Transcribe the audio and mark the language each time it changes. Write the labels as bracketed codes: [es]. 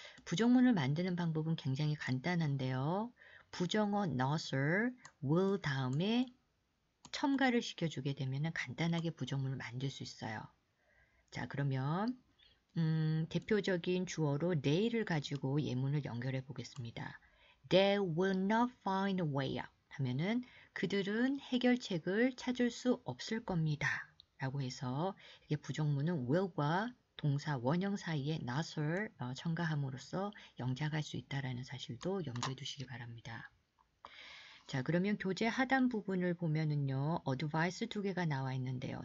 [ko] 부정문을 만드는 방법은 굉장히 간단한데요. 부정어 not을 will 다음에 첨가를 시켜주게 되면 간단하게 부정문을 만들 수 있어요. 자, 그러면 대표적인 주어로 they를 가지고 예문을 연결해 보겠습니다. [en] They will not find a way out. [ko] 하면은 그들은 해결책을 찾을 수 없을 겁니다. 라고 해서 이게 부정문은 will과 동사 원형 사이에 not을 첨가함으로써 영작할 수 있다는 사실도 염두에 두시기 바랍니다. 자, 그러면 교재 하단 부분을 보면은요, advice 두 개가 나와 있는데요.